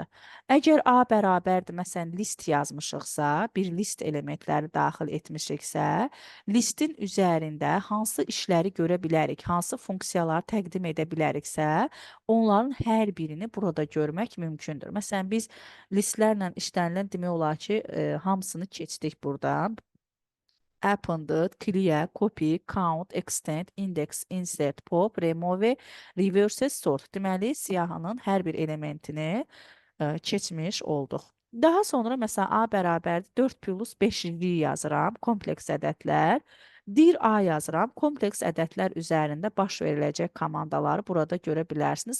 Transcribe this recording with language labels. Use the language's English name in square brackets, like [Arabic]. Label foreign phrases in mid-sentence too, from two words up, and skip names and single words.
[Azerbaijani] Əgər A bərabərdir, məsələn, list yazmışıqsa, bir list elementləri daxil etmişiksə, listin üzərində hansı işləri görə bilərik, hansı funksiyaları təqdim edə biləriksə, onların hər birini burada görmək mümkündür. Məsələn, biz listlərlə işlənilən demək olar ki, hamısını keçdik burada. Appended, clear, copy, count, extend, index, insert, pop, remove, reverse, sort. Deməli, siyahının hər bir elementini keçmiş olduq. Daha sonra məsələn A bərabərdir 4 plus 5-liyi yazıram, kompleks ədədlər. Dir A yazıram, kompleks ədədlər üzərində baş veriləcək komandaları burada görə bilərsiniz.